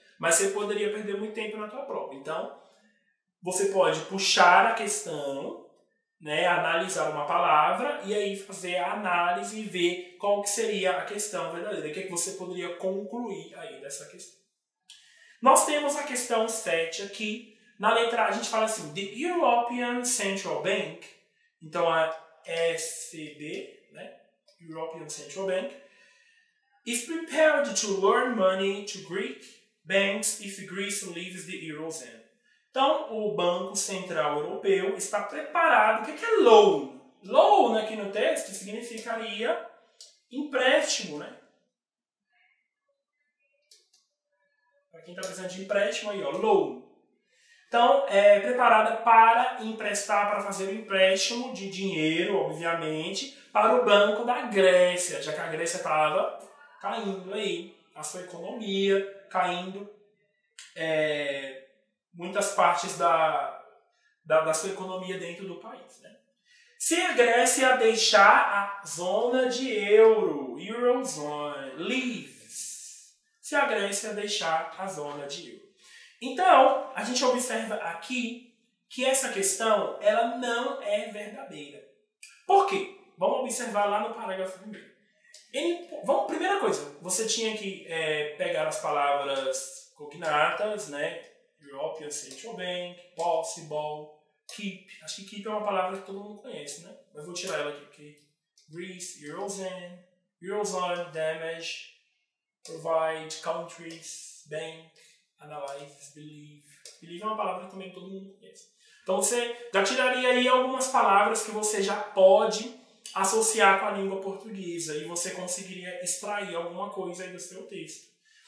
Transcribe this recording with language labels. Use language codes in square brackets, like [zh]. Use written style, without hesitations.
[pt] Mas você poderia perder muito tempo na tua prova. Então, você pode puxar a questão né, analisar uma palavra e aí fazer a análise e ver qual que seria a questão verdadeira, o que você poderia concluir aí dessa questão. Nós temos a questão 7 aqui. Na letra A a gente fala assim, [en] The European Central Bank, [pt] então a ECB, né, [en] European Central Bank, is prepared to loan money to Greek banks if Greece leaves the Eurozone. [pt] Então, o Banco Central Europeu está preparado. O que é loan? Loan aqui no texto significaria empréstimo, né? Para quem está precisando de empréstimo aí, ó, loan. Então, é preparada para emprestar, para fazer o empréstimo de dinheiro, obviamente, para o Banco da Grécia, já que a Grécia estava caindo aí, a sua economia caindo, muitas partes da sua economia dentro do país, né? Se a Grécia deixar a zona de euro, Eurozone, leaves, se a Grécia deixar a zona de euro. Então, a gente observa aqui que essa questão ela não é verdadeira. Por quê? Vamos observar lá no parágrafo primeiro. Primeira coisa, você tinha que pegar as palavras cognatas, né? [en] European Central Bank, possible, keep. [pt] Acho que keep é uma palavra que todo mundo conhece, né? Mas vou tirar ela aqui, porque [en] Greece, Eurozone, Eurozone, damage, provide, countries, bank, analyze, believe. [pt] Believe é uma palavra que também todo mundo conhece. Então você já tiraria aí algumas palavras que você já pode associar com a língua portuguesa e você conseguiria extrair alguma coisa aí do seu texto.